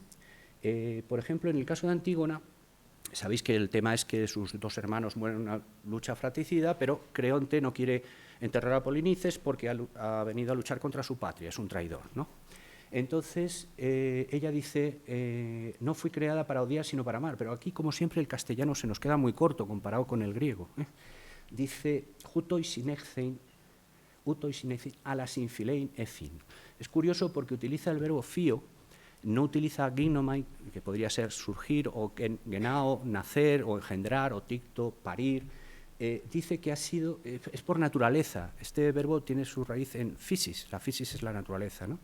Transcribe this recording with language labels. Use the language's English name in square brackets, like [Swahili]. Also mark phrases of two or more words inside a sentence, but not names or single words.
[Spanish] Por ejemplo, en el caso de Antígona, sabéis que el tema es que sus dos hermanos mueren en una lucha fratricida, pero Creonte no quiere enterrar a Polinices porque ha venido a luchar contra su patria, es un traidor, ¿no? Entonces, ella dice, no fui creada para odiar, sino para amar. Pero aquí, como siempre, el castellano se nos queda muy corto comparado con el griego. Dice, [Greek] οὔτοι συνέχθειν, ἀλλὰ συμφιλεῖν ἔφυν. [Spanish] Es curioso porque utiliza el verbo fío, no utiliza ginomai, que podría ser surgir, o genao, nacer, o engendrar, o ticto, parir. Dice que es por naturaleza. Este verbo tiene su raíz en physis. La physis es la naturaleza, ¿no?